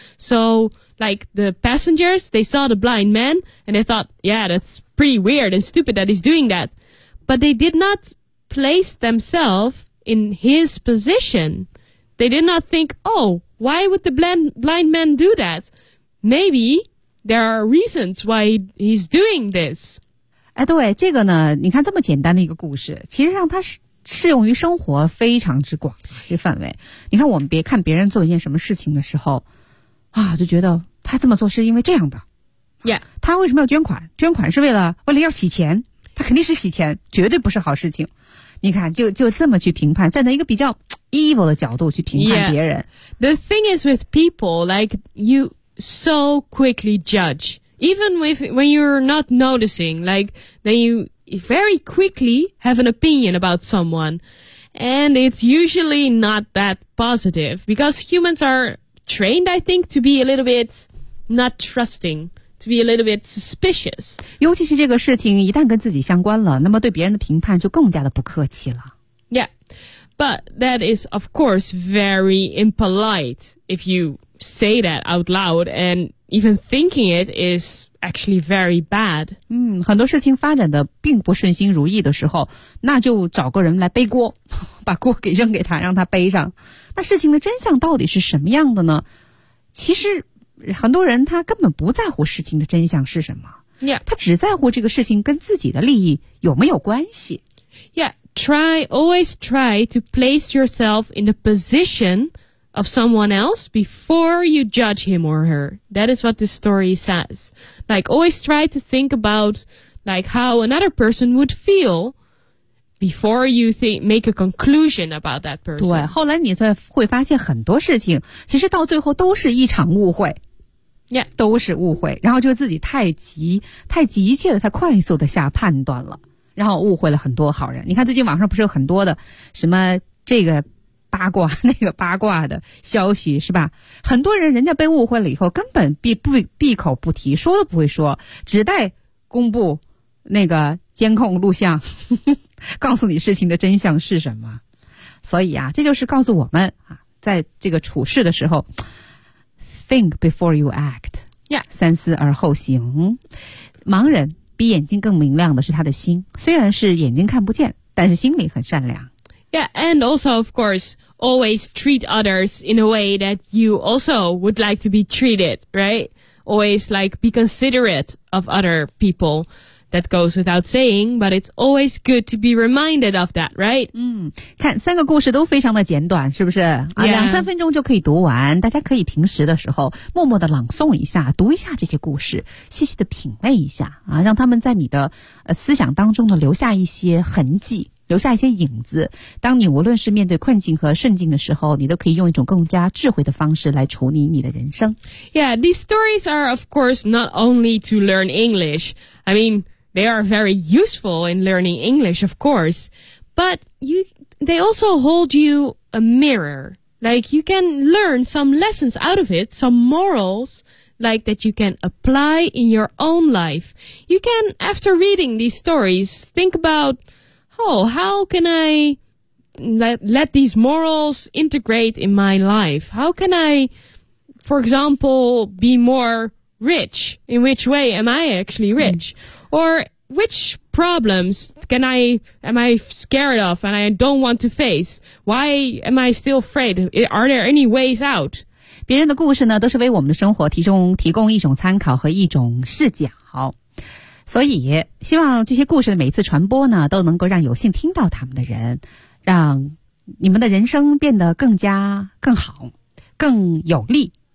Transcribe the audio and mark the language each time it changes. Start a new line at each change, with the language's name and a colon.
English: So like the passengers, they saw the blind man and they thought, yeah, that's pretty weird and stupid that he's doing that. But they did not place themselves in his position. They did not think, oh,Why would the blind man do that? Maybe there are reasons why he's doing this.
Chinese: 哎，对，这个呢，你看这么简单的一个故事，其实上它是适用于生活非常之广这范围。你看我们别看别人做一件什么事情的时候啊，就觉得他这么做是因为这样的。
English: Yeah.
Chinese: 他为什么要捐款？捐款是为了要洗钱，他肯定是洗钱，绝对不是好事情。你看就这么去评判，站在一个比较 evil 的角度去评判别人。
English: Yeah. The thing is with people, like you so quickly judge. Even when you're not noticing, like then youvery quickly have an opinion about someone, and it's usually not that positive because humans are trained, I think, to be a little bit not trusting, to be a little bit suspicious.
Chinese: 尤其是这个事情一旦跟自己相关了，那么对别人的评判就更加的不客气了。
English: Yeah, but that is, of course, very impolite if you say that out loud, and even thinking it is... actually very bad.
Chinese: 嗯，很多事情发展的并不顺心如意的时候，那就找个人来背锅，把锅给扔给他，让他背上。那事情的真相到底是什么样的呢？其实很多人他根本不在乎事情的真相是什么。
English: Yeah.
Chinese: 他只在乎这个事情跟自己的利益有没有关系。
English: Yeah, always try to place yourself in the position of someone else before you judge him or her. That is what this story says. Like, always try to think about, like, how another person would feel before you make a conclusion about that person.
Chinese: 对，后来你会发现很多事情其实到最后都是一场误会。
English: Yeah.
Chinese: 都是误会，然后就自己太急切的太快速的下判断了，然后误会了很多好人。你看最近网上不是有很多的什么这个八卦那个八卦的消息是吧，很多人家被误会了以后根本闭口不提，说都不会说，只待公布那个监控录像告诉你事情的真相是什么。所以啊，这就是告诉我们啊，在这个处事的时候
English: think before you act、 yeah.
Chinese: 三思而后行。盲人比眼睛更明亮的是他的心，虽然是眼睛看不见，但是心里很善良。
English: Yeah, and also, of course, always treat others in a way that you also would like to be treated, right? Always, like, be considerate of other people. That goes without saying, but it's always good to be reminded of that, right?
Chinese: 嗯，看，三个故事都非常的简短，是不是？啊，
English: yeah.
Chinese: 两三分钟就可以读完，大家可以平时的时候默默的朗诵一下，读一下这些故事，细细的品味一下，啊，让他们在你的思想当中呢留下一些痕迹。留下一些影子，当你无论是面对困境和顺境的时候，你都可以用一种更加智慧的方式来处理你的人生。
English: Yeah, these stories are of course not only to learn English. I mean, they are very useful in learning English, of course. But they also hold you a mirror. Like, you can learn some lessons out of it, some morals, like that you can apply in your own life. You can, after reading these stories, think aboutOh, how can I let these morals integrate in my life? How can I, for example, be more rich? In which way am I actually rich? Mm. Or which problems am I scared of and I don't want to face? Why am I still afraid? Are there any ways out?
Chinese: 别人的故事呢，都是为我们的生活提供一种参考和一种视角。所以希望这些故事的每一次传播呢，都能够让有幸听到他们的人，让你们的人生变得更加更好更有力。